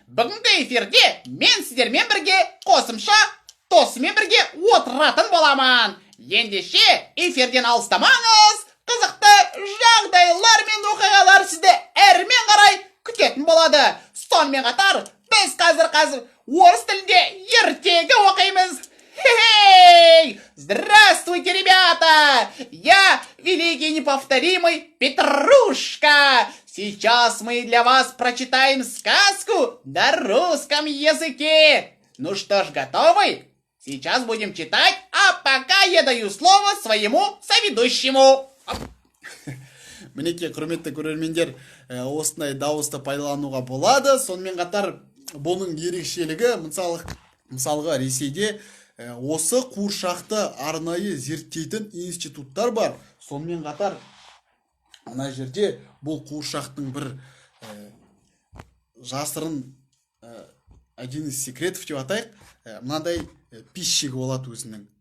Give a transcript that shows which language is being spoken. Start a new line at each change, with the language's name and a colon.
Kazakh: Бүгінгі эфирде мен сіздермен бірге қосымша досымен бірге отыратын боламын. Ендеше эфирден алыстамаңыз. Қызықты жағдайлар мен оқиғалар сізді әрмен қарай күтетін болады. Сонымен қатар біз қазір орыс тілінде ертегі оқимыз.
Russian: Хей! Здравствуйте, ребята! Я великий неповторимый Петрушка. Сейчас мы для вас прочитаем сказку на русском языке. Ну что ж, готовы? Сейчас будем читать, а пока я даю слово своему соведущему.
Kazakh: Мінекей, құрметті көрермендер, осындай дауысты пайдалануға болады. Сонымен қатар бұның ерекшелігі, мысалға Ресейде осы қуыршақты арнайы зерттейтін институттар бар. Сонымен қатар ана жерде бұл қуыршақтың бір жасырын
Russian: один из секретов
Kazakh: деп атайық, мынандай пищик болады өзінің.